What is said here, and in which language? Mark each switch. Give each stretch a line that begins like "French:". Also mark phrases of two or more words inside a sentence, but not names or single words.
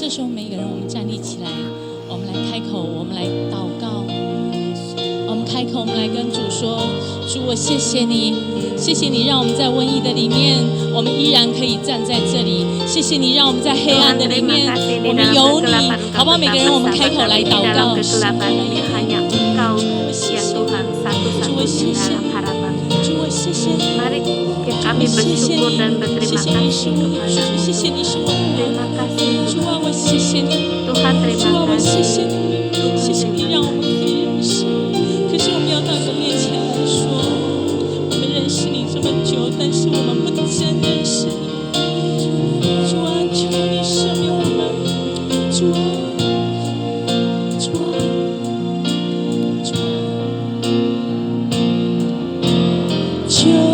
Chinese: 这时候每一个人，我们站立起来，我们来开口，我们来祷告，我们开口，我们来跟主说：主，我谢谢你，谢谢你让我们在瘟疫的里面，我们依然可以站在这里。谢谢你让我们在黑暗的里面，我们有你，好不好？每个人，我们开口来祷告。
Indonesian: Hanya Engkau ya Tuhan satu-satunya dalam harapan. Mari kami bersyukur dan berterima kasih kepada-Mu. Terima kasih Tuhan, terima kasih.
Chinese: 谢谢你让我们可以认识，可是我们要到你的面前来说，我们认识你这么久，但是我们不真认识你。主啊，求你赦免我们，主啊，主啊，主啊，求